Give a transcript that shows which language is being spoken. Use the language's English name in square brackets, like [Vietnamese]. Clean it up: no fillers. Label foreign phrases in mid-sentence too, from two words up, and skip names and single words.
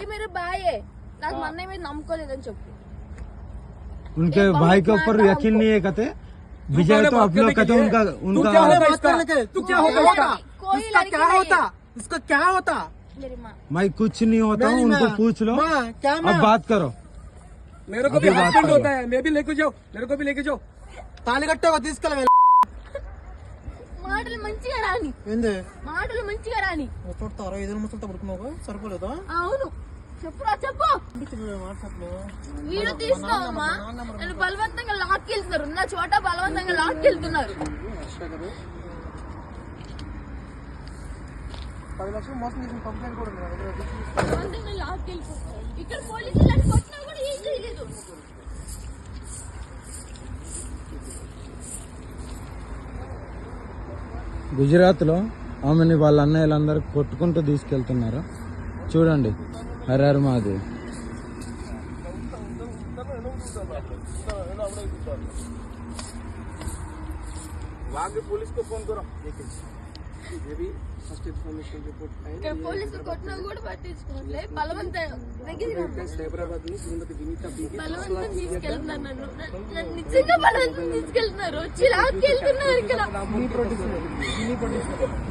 [Hindi] मेरे भाई है [Telugu] నాకు మా అన్నయ్య మీద నమ్మకం లేదని చెప్పు [Hindi] उनके भाई के ऊपर यकीन नहीं है कहते विजय तो आप लोग कहते उनका तू क्या होता उसका क्या होता मेरी माँ मैं कुछ नहीं होता हूँ उनको पूछ लो क्या अब बात करो मेरे को भी हस्बैंड होता है मैं भी लेके जाओ मेरे को भी लेके जाओ [Telugu] తాళి కట్టగా తీసుకెళ్ళ మాటలు మంచిగా రాని ఏంది మాటలు మంచిగా రాని చూడతారా ఏదైనా ముసలితో పడుకున్నావు సరిపోలేదా అవును చెప్పురా చెప్పు వీడియో తీసుకోవమ్మా నన్ను బలవంతంగా లాక్కెళ్తున్నారు నా చోట బలవంతంగా లాక్కెళ్తున్నారు 10 లక్షలు మోసం చేసిన కంప్లైంట్ కూడా బలవంతంగా లాక్కెళ్తున్నారు ఇక్కడ పోలీసులు నన్ను కొట్టినా కూడా ఏం చేయలేదు గుజరాత్ లో ఆమెని వాళ్ళ అన్నయ్యలందరూ కొట్టుకుంటూ తీసుకెళ్తున్నారు చూడండి హరహర మహాదేవ్ [Hindi] पुलिस को फोन करो ये भी [English] first information report [Telugu] ఇక్కడ పోలీసులు కొట్టినా కూడా పట్టించుకోవట్లే బలవంతం తీసుకెళ్తున్నారు నన్ను నిజంగా బలవంతం తీసుకెళ్తున్నారు వచ్చి లాక్కెళ్తున్నారు ఇక్కడ